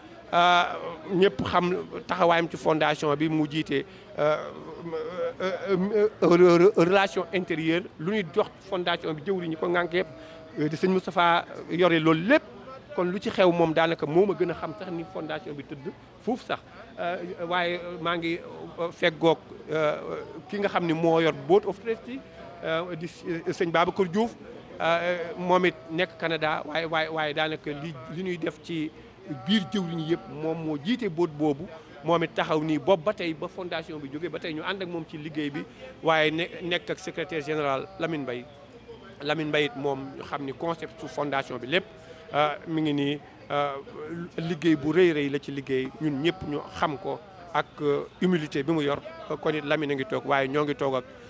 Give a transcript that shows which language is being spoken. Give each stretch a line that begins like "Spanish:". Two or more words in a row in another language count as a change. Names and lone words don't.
Wolof: ñëpp xam taxawaayam ci fondation bi mu jiite
French: relation intérieure
Wolof: lu ñuy jox fondation bi jëwriñ ñi ko ngànk yëpp di sëñ Moustapha yore loolu lépp kon lu ci xew moom daanaka moo ma gën a xam sax ni fondation bi tëdd foofu sax waaye maa ngi feggoog ki nga xam ni moo yor
English: board of trustees
Wolof: di sëñ Babacar Diouf moom it nekk Canada waaye daanaka li ñuy def ci biir jëwriñ yëpp moom moo jiite boot boobu moom it taxaw nii boobu ba tey ba fondation bi jógee ba tey ñu ànd ak moom ci liggéey bi waaye nekk ak
French: secrétaire général
Wolof: Lamine Mbaye it moom ñu xam ni concept su fondation bi lépp mi ngi nii liggéey bu rëy la ci liggéey ñun ñëpp ñu xam ko ak humilité bi mu yor kon it Lamine a ngi toog waaye ñoo ngi toog ak